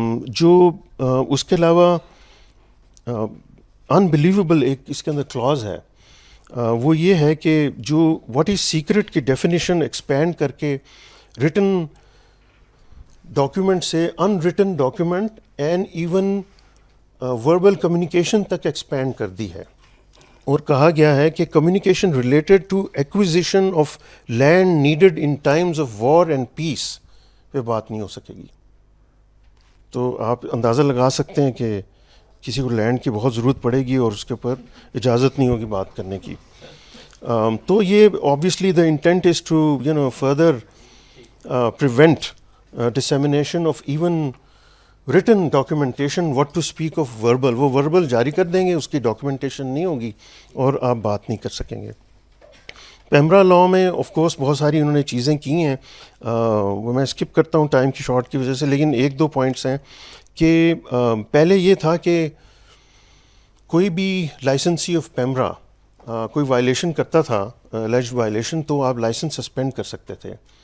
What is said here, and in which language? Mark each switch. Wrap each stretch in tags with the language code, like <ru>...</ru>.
<ur>جو اس کے علاوہ انبلیویبل ایک اس کے اندر کلاز ہے، وہ یہ ہے کہ جو</ur> <en>what is secret</en> <ur>کی ڈیفینیشن ایکسپینڈ کر کے ریٹن ڈاکیومنٹ سے in written document and even verbal communication تک ایکسپینڈ کر دی ہے، اور کہا گیا ہے کہ</ur> <en>communication related to acquisition of land needed in times of war and peace</en> <ur>پہ بات نہیں ہو سکے گی. تو آپ اندازہ لگا سکتے ہیں کہ کسی کو لینڈ کی بہت ضرورت پڑے گی اور اس کے اوپر اجازت نہیں ہوگی بات کرنے کی. تو یہ</ur> <en>obviously the intent is to further prevent dissemination of even written documentation, what to speak of verbal.</en> <ur>وہ verbal جاری کر دیں گے، اس کی documentation نہیں ہوگی اور آپ بات نہیں کر سکیں گے. پیمرا لاء میں آف کورس بہت ساری انہوں نے چیزیں کی ہیں، وہ میں اسکپ کرتا ہوں ٹائم کی شارٹ کی وجہ سے، لیکن ایک دو پوائنٹس ہیں کہ پہلے یہ تھا کہ کوئی بھی لائسنسی آف پیمرا کوئی وائلیشن کرتا تھا، الیجڈ وائلیشن، تو آپ لائسنس سسپینڈ کر سکتے تھے.</ur>